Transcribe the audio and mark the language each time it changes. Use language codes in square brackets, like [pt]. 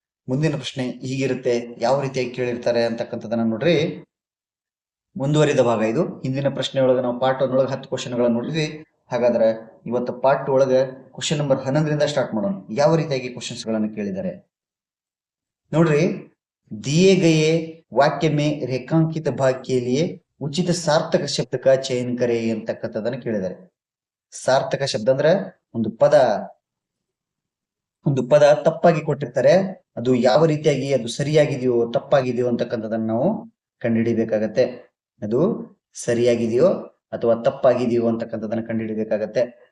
[kn] ಮುಂದಿನ ಪ್ರಶ್ನೆ ಹೀಗಿರುತ್ತೆ, ಯಾವ ರೀತಿಯಾಗಿ ಕೇಳಿರ್ತಾರೆ ಅಂತಕ್ಕಂಥದ್ದನ್ನ ನೋಡ್ರಿ. ಮುಂದುವರಿದ ಭಾಗ ಇದು. ಹಿಂದಿನ ಪ್ರಶ್ನೆ ಒಳಗೆ ನಾವು ಪಾರ್ಟ್ 1 ಒಳಗೆ 10 ಕ್ವಶನ್ ಗಳನ್ನ ನೋಡಿದ್ವಿ. ಹಾಗಾದ್ರೆ ಇವತ್ತು ಪಾರ್ಟ್ 2 ಒಳಗೆ ಕ್ವಶನ್ ನಂಬರ್ 11ರಿಂದ ಸ್ಟಾರ್ಟ್ ಮಾಡೋಣ. ಯಾವ ರೀತಿಯಾಗಿ ಕ್ವಶನ್ಸ್ ಗಳನ್ನ ಕೇಳಿದ್ದಾರೆ ನೋಡ್ರಿ. [hi] दिए गए वाक्य में रेखांकित भाग के लिए ಉಚಿತ ಸಾರ್ಥಕ ಶಬ್ದ का चयन करे [kn] ಅಂತಕ್ಕಂಥದ್ದನ್ನ ಕೇಳಿದ್ದಾರೆ. ಸಾರ್ಥಕ ಶಬ್ದ ಅಂದ್ರೆ ಒಂದು ಪದ ತಪ್ಪಾಗಿ ಕೊಟ್ಟಿರ್ತಾರೆ, ಅದು ಯಾವ ರೀತಿಯಾಗಿ ಅದು ಸರಿಯಾಗಿದೆಯೋ ತಪ್ಪಾಗಿದೆಯೋ ಅಂತಕ್ಕಂಥದ್ದನ್ನ ನಾವು ಕಂಡುಹಿಡಿಬೇಕಾಗತ್ತೆ. ಅದು ಸರಿಯಾಗಿದೆಯೋ ಅಥವಾ ತಪ್ಪಾಗಿದೆಯೋ ಅಂತಕ್ಕಂಥದ್ದನ್ನ ಕಂಡುಹಿಡಿಬೇಕಾಗತ್ತೆ.